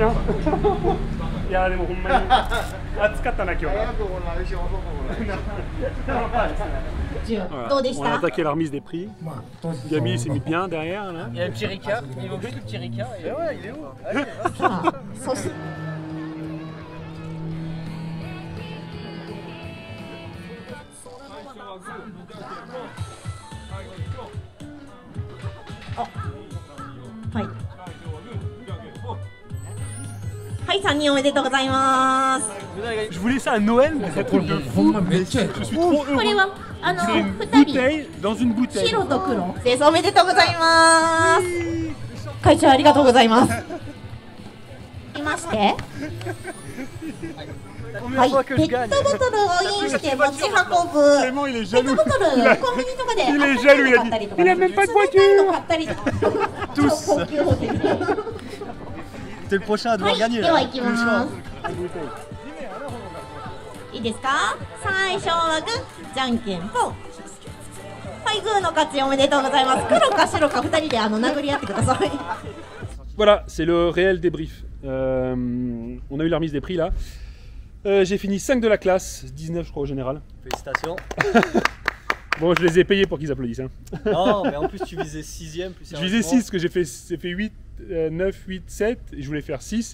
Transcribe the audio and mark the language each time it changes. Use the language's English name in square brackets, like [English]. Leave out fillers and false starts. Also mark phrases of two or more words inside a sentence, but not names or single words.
[French] Hein. Il y a des mots. On a attaqué la remise des prix. Gami s'est mis bien derrière là. Il y a le petit Ricard, il manque juste le petit Ricard. Et ouais, il est où? Allez, hop. [Japanese] はい、3人おめでとうございます。 [French] Je voulais ça à Noël, mais c'est trop de fou. Je suis trop [Japanese] これ [French] heureux. [Japanese] は [French] C'est une [Japanese] 2人 [French] bouteille dans une bouteille. [Japanese] 白と黒です。おめでとうございます。会長ありがとうございます。いまして。はい、ペットボトルをインして持ち運ぶ。 [French] Vraiment, il est [Japanese] ペッ [French] jaloux. [Japanese] トボトルコンビニとかで [French] Il est jaloux, il a dit. Il a même pas de voiture. [Japanese] 買ったりとか超高級ホテルで。 [French] T'es le prochain à [Japanese] は [French] devoir [Japanese] い、 [French] gagner [Japanese] では [French] là. [Japanese] 行きます。いいですか？最初はグー、じゃんけんポン。はい、グーの勝ちおめでとうございます。黒か白か2人で殴り合ってください。 [French] Voilà, c'est le réel débrief. On a eu la remise des prix là. J'ai fini 5 de la classe, 19 je crois au général. Félicitations. Bon, je les ai payés pour qu'ils applaudissent. Hein. Non, mais en plus tu visais 6ème. Plus Je visais 6 parce que j'ai fait 8, 9, 8, 7 et je voulais faire 6.